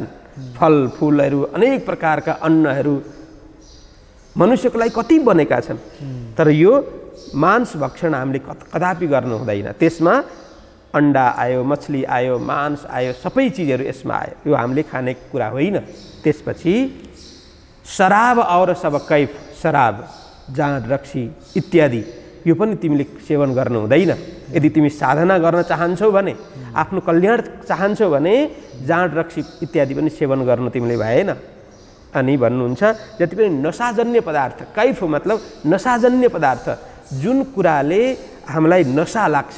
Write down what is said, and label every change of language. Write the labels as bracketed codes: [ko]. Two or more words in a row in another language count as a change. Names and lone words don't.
[ne] फलफुलहरू, अनेक प्रकारका अन्नहरू मनुष्यको लागि कति बनेका छन्। तर यो मांस भक्षण हामीले कदापि गर्नु हुँदैन। त्यसमा अन्डा आयो, मछली आयो, मांस आयो, सबै चिजहरू यसमा आयो। यो हामीले खाने कुरा होइन। त्यसपछि शराब और सब कैफ, शराब, जाँड, रक्सी इत्यादि यो पनि तिमीले सेवन गर्नु हुँदैन। यदि तिमी साधना गर्न चाहन्छौ भने, आफ्नो कल्याण चाहन्छौ भने जाँड, रक्सी इत्यादि पनि सेवन गर्नु तिमीले भएन। अनि भन्नुहुन्छ जति पनि नशाजन्य पदार्थ, कैफ मतलब नशाजन्य पदार्थ, जुन कुराले हामीलाई नशा लाग्छ।